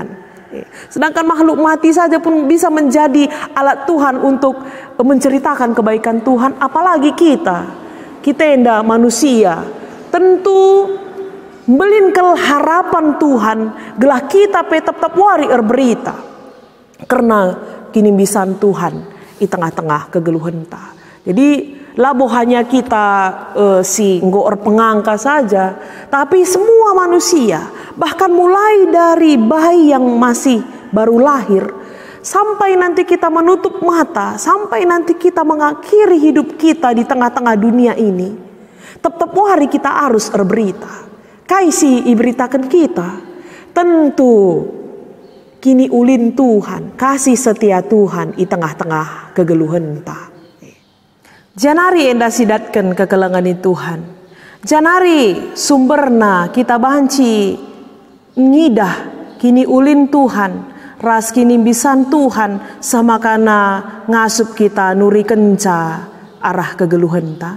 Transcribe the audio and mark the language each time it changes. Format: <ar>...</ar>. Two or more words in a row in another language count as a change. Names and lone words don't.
<id>Sedangkan makhluk mati saja pun bisa menjadi alat Tuhan untuk menceritakan kebaikan Tuhan.</id> <btx>Apalagi kita enda manusia, tentu melinkel harapan Tuhan gelah kita tetap wari berberita karena kini bisan Tuhan di tengah-tengah kegeluhan ta.</btx> <id>Jadi labo hanya</id> <btx>kita si nggoor pengangka</btx> <id>saja, tapi semua manusia, bahkan mulai dari bayi yang masih baru lahir sampai nanti kita menutup mata, sampai nanti kita mengakhiri hidup kita di tengah-tengah dunia ini, tetap hari kita harus berberita.</id> <btx>Kaisi iberitakan kita, tentu kini ulin Tuhan, kasih setia Tuhan di tengah-tengah kegeluhan ta. Janari enda sidatkan kekelengan Tuhan. Janari sumberna kita banci ngidah kini ulin Tuhan, ras kini bisan Tuhan sama kana ngasup kita nuri kenca arah kegeluhan ta.</btx>